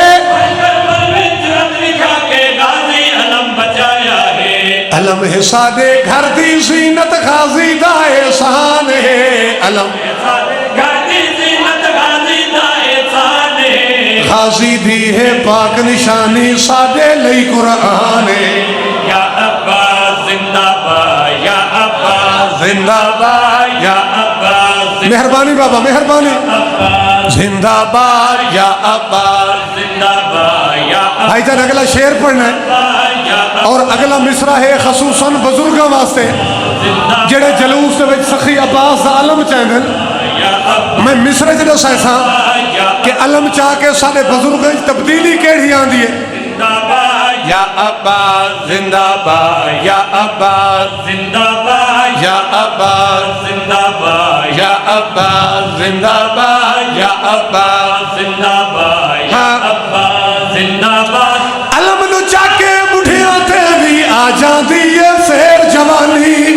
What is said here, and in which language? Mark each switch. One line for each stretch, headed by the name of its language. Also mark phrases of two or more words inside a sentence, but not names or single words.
Punjabi: علم ہے سادے گھر دی زینت غازی دا احسان ہے. علم غازی دی ہے پاک نشانی سادے لئی قرآن ہے. یا عباس زندہ باد یا عباس زندہ باد یا عباس مہربانی بابا مہربانی. زندہ باد یا عباس. زندہ باد یا بھائی جان اگلا شعر پڑھنا ہے اور اگلا مصرع ہے خصوصاً بزرگاں واسطے جڑے جلوس دے وچ سخی عباس دا علم چاہندے نے. میں مصرع جڑا سائساں کہ علم چاہ کے سارے بزرگاں وچ تبدیلی کیڑی آندی ہے. یا عباس زندہ باد یا عباس زندہ باد یا عباس زندہ باد یا عباس زندہ باد یا عباس. زندہ باد یا ہاں. عباس زندہ باد علم نو چا کے بڑھیاں تے بھی آ جاندی ہے سیر جوانی.